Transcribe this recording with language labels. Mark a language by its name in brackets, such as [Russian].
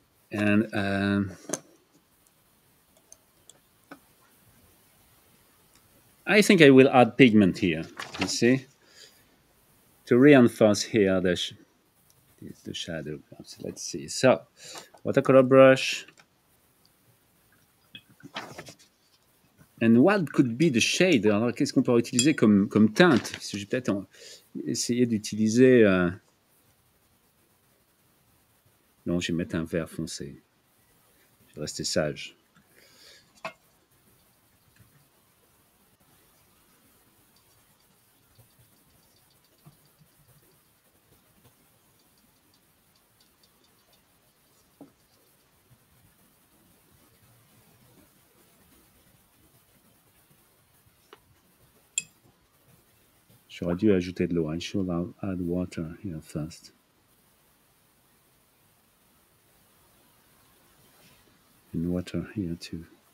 [English] And I think I will add pigment here, you see, to reinforce here the shadow. Let's see. So, watercolor brush. And what could be the shade? [French] Alors, qu'est-ce qu'on peut utiliser comme teinte? Je vais peut-être essayer d'utiliser... Non, je vais mettre un vert foncé. Je vais rester sage. J'aurais dû ajouter de l'eau. [English] I should add water here first. And water here too.